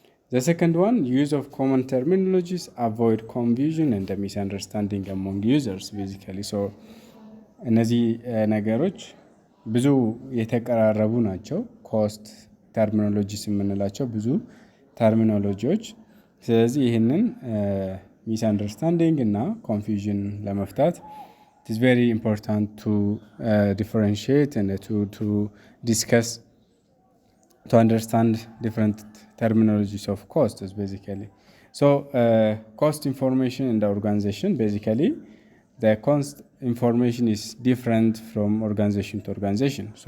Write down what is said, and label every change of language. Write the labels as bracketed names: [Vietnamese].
[English] The second one, use of common terminologies, avoid confusion and misunderstanding among users basically. [Amharic] እነዚህ ነገሮች ብዙ የተቀራረቡ ናቸው። ኮስት ተርሚኖሎጂስ የምንላቸው ብዙ ተርሚኖሎጂዎች። ስለዚህ ይህንን ሚስ አንደርስታንዲንግ እና ኮንፊውዥን ለመፍታት [English] it is very important to differentiate and to discuss, to understand different terminologies of costs basically. Cost information in the organization, basically the cost information is different from organization to organization.